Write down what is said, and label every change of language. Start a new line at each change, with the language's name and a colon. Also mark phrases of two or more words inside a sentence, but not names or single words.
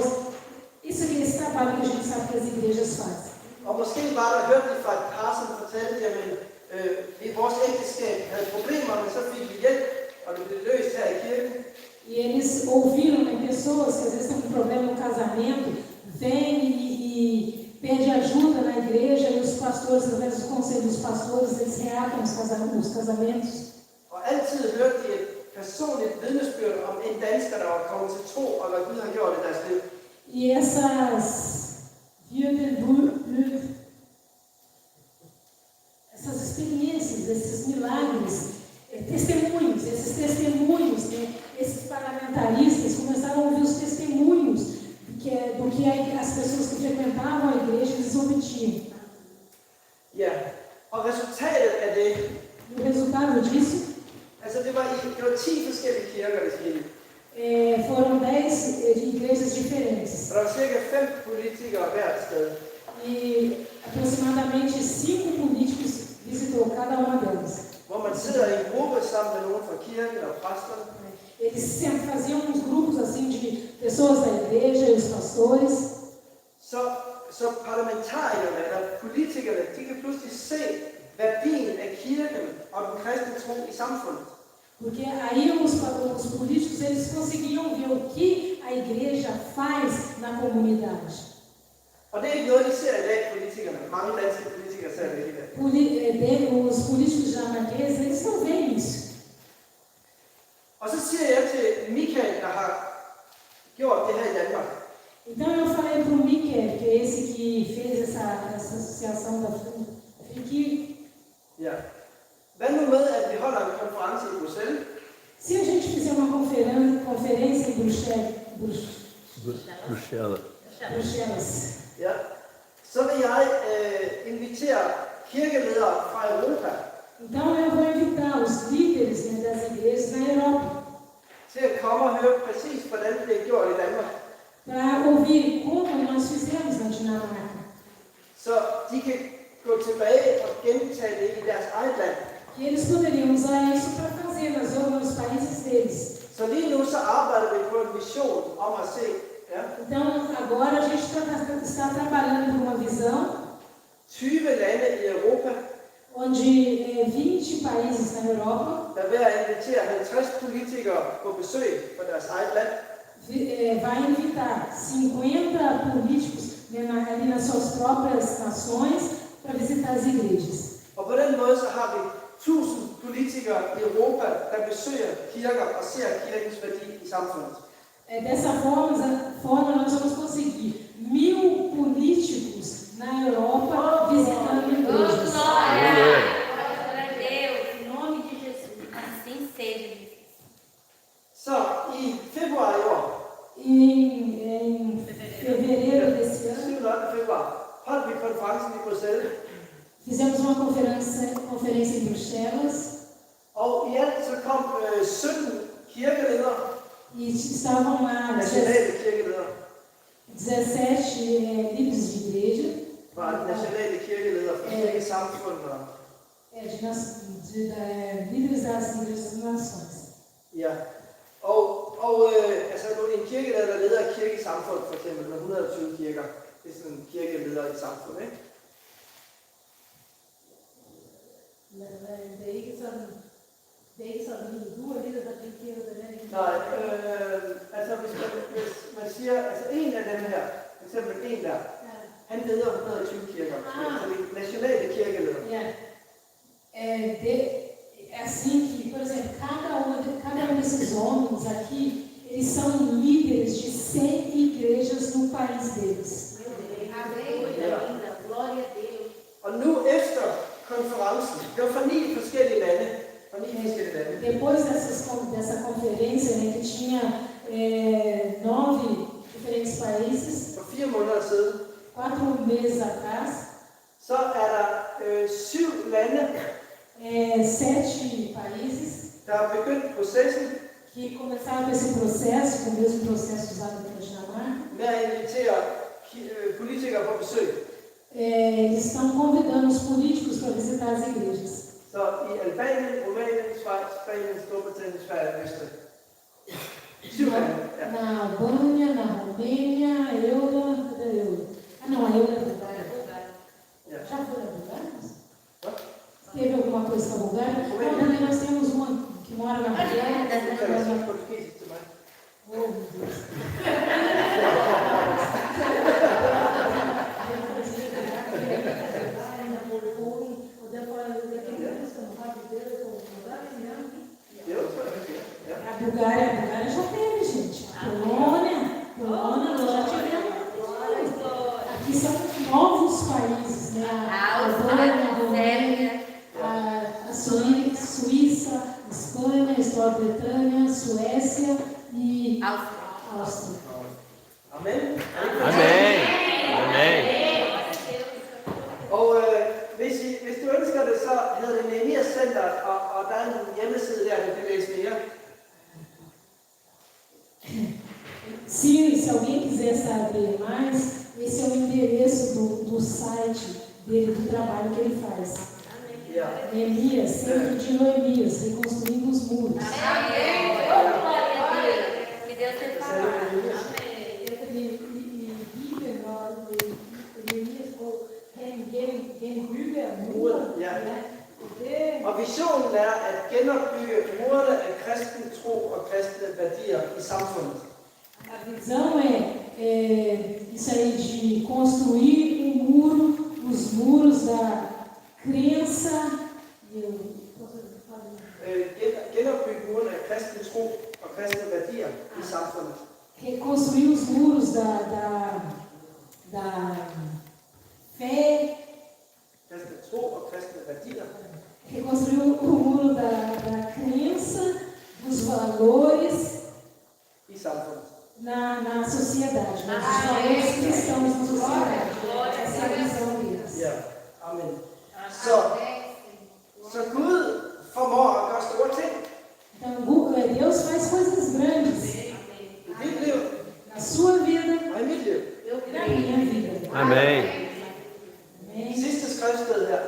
Portuguese: Isso aqui é esse trabalho que a gente sabe que as igrejas fazem.
Danish: og måske var der, hørte de fra et par, som fortalte, jamen, i vores ægteskab havde problemer, men så fik vi hjælp, og det blev løst her i kirken.
Portuguese: E eles ouviram pessoas que às vezes têm um problema no casamento, vêm e pedem ajuda na igreja, e os pastores, através do conselho dos pastores, eles reatam os casamentos.
Danish: Og altid hørte de et personligt vidnesbyrd om en dansker, der var kommet til tro, og hvad Gud har gjort i deres liv.
Portuguese: E essas experiências, esses milagres, testemunhos, esses testemunhos, né, esses parlamentaristas começaram a ouvir os testemunhos do que as pessoas que frequentavam a igreja eles obtinham.
Danish: Ja, og resultatet af det,
Portuguese: O resultado disso
Danish: altså det var 10 forskellige kirker, det skete.
Portuguese: foram 10 igrejas diferentes.
Danish: Og der var cirka 5 politikere hvert sted.
Portuguese: E aproximadamente 5 políticos visitou cada uma delas.
Danish: Hvor man sidder i en gruppe sammen med nogen fra kirken og præsterne.
Portuguese: Eles sempre faziam uns grupos assim de pessoas da igreja e os pastores.
Danish: Så parlamentarikerne eller politikerne, de kan pludselig se værdien af kirken og den kristne tro i samfundet. Porque aí os políticos eles conseguiam ver o que a igreja faz na comunidade. Og det er ikke noget, de ser i dag, politikerne. Mange danske politikere ser det i dag.
Portuguese: Os políticos dinamarqueses, eles não veem isso.
Danish: Og så siger jeg til Michael, der har gjort det her i Danmark.
Portuguese: Então eu falei para o Michael, que é esse que fez essa associação da FRIC.
Danish: Ja. Hvad nu med, at vi holder en konference i Bruxelles?
Portuguese: Se a gente fizer uma conferência em Bruxelas,
Danish: Ja. Så vil jeg invitere kirkeledere fra Europa
Portuguese: então eu vou invitar os líderes, né, das igrejas na Europa
Danish: til at komme og høre præcis, hvordan det er gjort i Danmark.
Portuguese: para ouvir como nós fizemos na Dinamarca.
Danish: Så de kan gå tilbage og gentage det i deres eget land.
Portuguese: Que eles poderiam usar isso para fazer nos países deles.
Danish: Så lige nu så arbejder vi på en vision om at se, ja,
Portuguese: Então, agora a gente está trabalhando com uma visão
Danish: 20 lande i Europa,
Portuguese: onde 20 países na Europa
Danish: der er ved at invitere 50 politikere på besøg på deres eget land.
Portuguese: vai invitar 50 políticos ali nas suas próprias nações para visitar as igrejas.
Danish: Og på den måde så har vi 1000 politikere i Europa, der besøger kirker og ser kirkens værdi i samfundet.
Portuguese: Dessa forma nós vamos conseguir 1000 políticos na Europa visitando igrejas. Glória a Deus, em nome de Jesus. Assim seja.
Danish: Så i februar i år,
Portuguese: Em fevereiro desse ano,
Danish: 7. og 8. februar, holdt vi konferencen i Bruxelles.
Portuguese: fizemos uma conferência em Bruxelas
Danish: Og i alt så kom 17 kirkeledere,
Portuguese: e estavam lá
Danish: nationale kirkeledere,
Portuguese: 17 líderes de igreja,
Danish: fra nationale kirkeledere fra forskellige samfund.
Portuguese: líderes das igrejas das nações.
Danish: Ja. Altså en kirkeleder, der leder et kirkesamfund, for eksempel med 120 kirker. Det er sådan en kirkeleder i et samfund, ikke? Det er ikke sådan lige, du er leder, der dedikerer det her. Nej, altså hvis man siger, altså en af dem her, for eksempel en der, han leder 120 kirker, altså en nationale kirkeleder. Ja.
Portuguese: É assim que, por exemplo, cada um desses homens aqui, eles são líderes de 100 igrejas no país deles. Glória a Deus.
Danish: Og nu efter konferencen, det var fra 9 forskellige lande,
Portuguese: Depois dessa conferência, né, que tinha 9 diferentes países,
Danish: for 4 måneder siden,
Portuguese: 4 meses atrás,
Danish: så er der 7 lande,
Portuguese: 7 países
Danish: der har begyndt processen
Portuguese: que começaram com esse processo, com o mesmo processo usado pela Dinamarca.
Danish: med at invitere politikere på besøg.
Portuguese: Eles estão convidando os políticos para visitar as igrejas.
Danish: Så i Albanien, Rumænien, Schweiz, Spanien, Storbritannien, Sverige og Østrig. 7 lande. Ja.
Portuguese: Na Albânia, na Romênia, cadê a Eula? Ah, não, a Eula é Bulgária.
Danish: Ja.
Portuguese: Já foi na Bulgária? Teve alguma coisa com a Bulgária? Não, também nós temos uma que mora na Bulgária.
Danish: Du kan sige portugisisk til mig.
Portuguese: Oh, meu Deus. A Bulgária já teve, gente. Polônia nós já tivemos. Aqui são novos países, né? A Albânia, a Romênia, a Suíça, a Espanha, a Grã-Bretanha, a Suécia e a Áustria.
Danish: Amen. Amen. Amen. Og hvis du ønsker det, så hedder det Nehemiah Center, og der er en hjemmeside der, du kan læse mere.
Portuguese: Se alguém quiser saber mais, esse é o endereço do site dele, do trabalho que ele faz.
Danish: Ja.
Portuguese: Neemias, Centro de Neemias, reconstruindo os muros. Amém. Que Deus te fala.
Danish: Og visionen er at genopbygge murene af kristen tro og kristne værdier i samfundet.
Portuguese: A visão é isso aí de construir os muros da crença.
Danish: Genopbygge murene af kristen tro og kristne værdier i samfundet.
Portuguese: Reconstruir os muros da fé.
Danish: Kristne tro og kristne værdier.
Portuguese: Reconstruir o muro da crença, dos valores
Danish: I samfundet.
Portuguese: na sociedade, né? Dos valores cristãos na sociedade. Essa é a visão deles.
Danish: Ja, amen. Så Gud formår at gøre store ting
Portuguese: Então, Deus faz coisas grandes
Danish: i dit liv
Portuguese: na sua vida
Danish: og i mit liv.
Portuguese: e na minha vida. Amém. Amém.
Danish: Sidste skriftsted